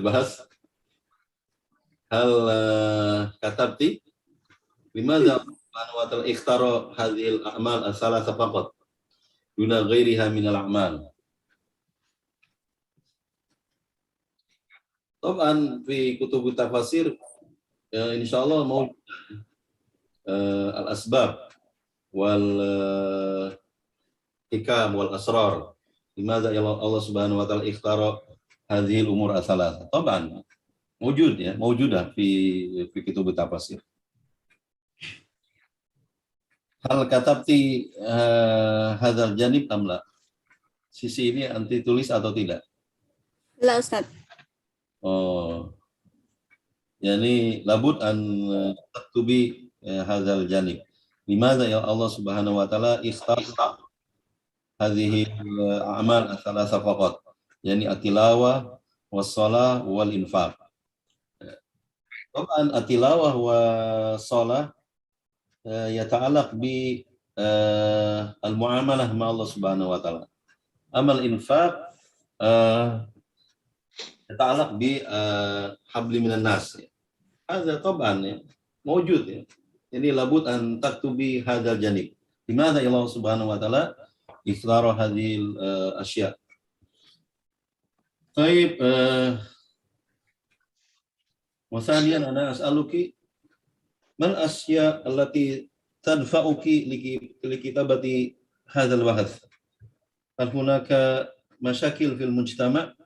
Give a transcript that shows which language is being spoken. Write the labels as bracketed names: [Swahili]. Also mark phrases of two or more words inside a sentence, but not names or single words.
[Arabic] bahas هل كتبتِ لماذا سبحانه وتعالى اختار هذه الأعمال الثلاثة فقط دون غيرها من الأعمال. طبعا في كتب تفسير إن شاء الله مع الأسباب والحكم والأسرار. لماذا الله سبحانه وتعالى اختار هذه الأمور الثلاثة. Taban موجود ya, موجودة في كتب التفاسير. هل كتبتِ هذا الجانب أم لا? [Malay] Sisi ini anti tulis atau tidak? [Arabic] لا أستاذ. Oh. يعني لا بد أن تكتبي هذا الجانب. لماذا يا الله سبحانه وتعالى اختار هذه أعمال الثلاثة فقط. يعني التلاوة والصلاة والإنفاق. طبعا التلاوة وصلاة يتعلق بالمعاملة مع الله سبحانه وتعالى. عمل إنفاق يتعلق بحبل من الناس. هذا طبعا يا موجود يا. Jadi لا بد أن تكتبي هذا الجانب لماذا الله سبحانه وتعالى اختار هذه الأشياء'. [Malay] Baik, [Arabic] وثانيا أنا أسألك ما الأشياء التي تدفعك لكتابة هذا البحث؟ هل هناك مشاكل في المجتمع؟